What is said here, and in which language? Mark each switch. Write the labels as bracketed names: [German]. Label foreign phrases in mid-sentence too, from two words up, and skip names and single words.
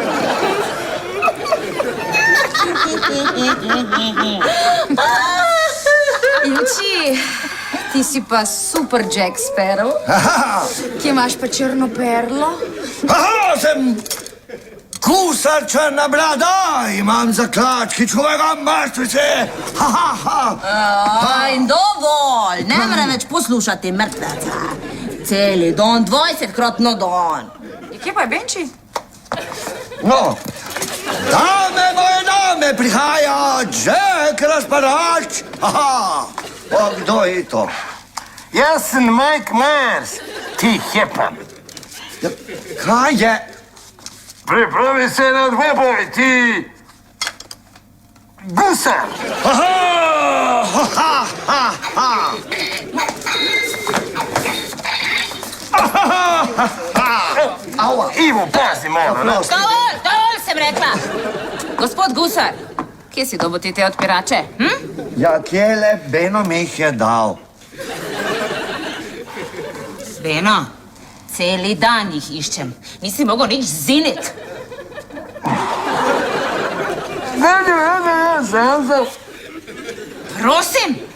[Slovenian] Inči, ti si pa super Jack Sparrow, ki imaš pa črno perlo. Aha, sem gusar Črna brada, imam zaklad, ki čuvajo ga mrtveci. Ha, ha, ha. In dovolj, ne mre več poslušati mrtveca. Celi don, 20krat na dan. Kje pa je Benči? No, dame moje dame, prihaja Jack Razparač. Aha, o, kdo je to? Jaz sem Mike Myers, ti hepan. Kaj je? Pripravi se na dvoboj, ti gusar. Aha, ha, ha, ha, ha. Ava. Ivo, pazi malo, ne? Dovolj sem rekla. Gospod Gusar, kje si dobil te odpirače? Ja, kjele Beno mi jih je dal. Beno, celi dan jih iščem. Nisi mogel nič zinit. Prosim.